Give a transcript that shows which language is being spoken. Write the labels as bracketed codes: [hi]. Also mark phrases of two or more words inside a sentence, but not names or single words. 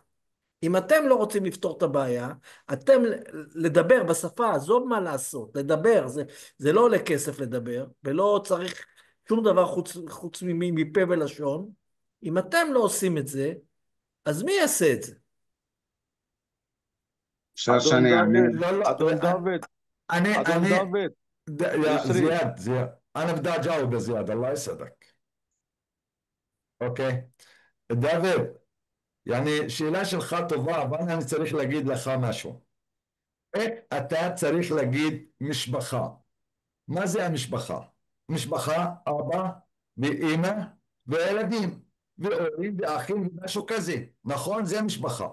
[he] אם אתם לא רוצים לפתור את הבעיה, אתם לדבר בשפה, עזוב מה לעשות, לדבר, זה לא עולה כסף לדבר, ולא צריך שום דבר חוץ מפה ולשון. אם אתם לא עושים את זה, אז מי יעשה את זה? אפשר אדון שאני אענה? דוד, לא, לא. אדון דוד, אני אדון דוד, [ar] يا [he] יוסרי, [ar] زياد انا بدي اجاوب يا زياد الله يسعدك. [he] اوكي دافيد، يعني שאלה שלך טובה, אבל אני צריך להגיד לך משהו. איך אתה צריך להגיד משפחה? מה זה המשפחה? משפחה, אבא ואימא וילדים והורים ואחים ומשהו כזה, נכון? זה משפחה.